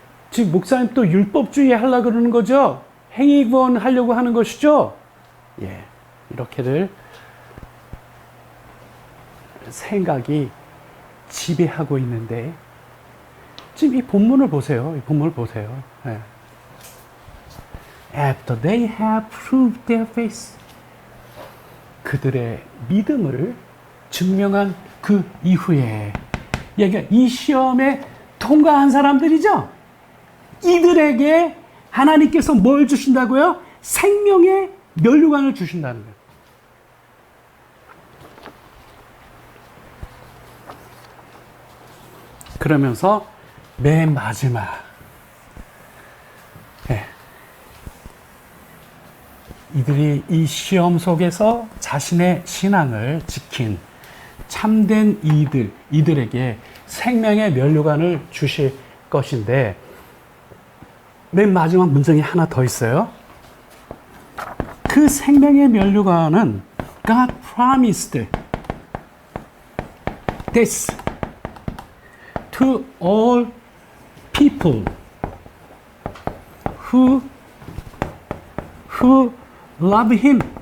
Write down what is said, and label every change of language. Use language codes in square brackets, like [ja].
[ko] 지금 목사님 또 율법주의 하려고 그러는 거죠? 행위 구원 하려고 하는 것이죠? 예. 이렇게들 생각이 지배하고 있는데 지금 이 본문을 보세요. 예. [en] After they have proved their faith. [ko] 그들의 믿음을 증명한 그 이후에 이 시험에 통과한 사람들이죠. 이들에게 하나님께서 뭘 주신다고요? 생명의 면류관을 주신다는 거예요. 그러면서 맨 마지막 이들이 이 시험 속에서 자신의 신앙을 지킨 참된 이들에게 생명의 면류관을 주실 것인데, 맨 마지막 문장이 하나 더 있어요. 그 생명의 면류관은 [en] God promised this to all people who love him.